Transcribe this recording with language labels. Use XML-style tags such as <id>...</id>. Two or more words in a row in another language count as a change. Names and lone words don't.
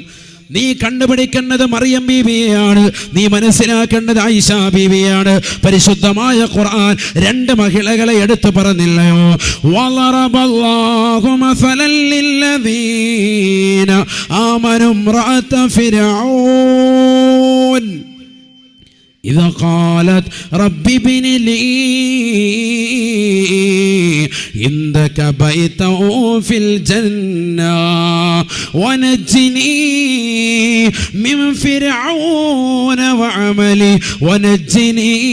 <ml>നീ കണ്ടുപിടിക്കേണ്ടത് മറിയം ബീവിയെയാണ്. നീ മനസ്സിലാക്കേണ്ടത് ആയിഷ ബീവിയാണ്. പരിശുദ്ധമായ ഖുർആൻ രണ്ട് മഹിളകളെ എടുത്തു പറഞ്ഞില്ലയോ?</ml> <ar>وضرب الله مثلا للذين آمنوا امرأة فرعون إذا قالت رب ابن لي عندك بيتا في الجنة ونجني من فرعون وعملي ونجني</ar>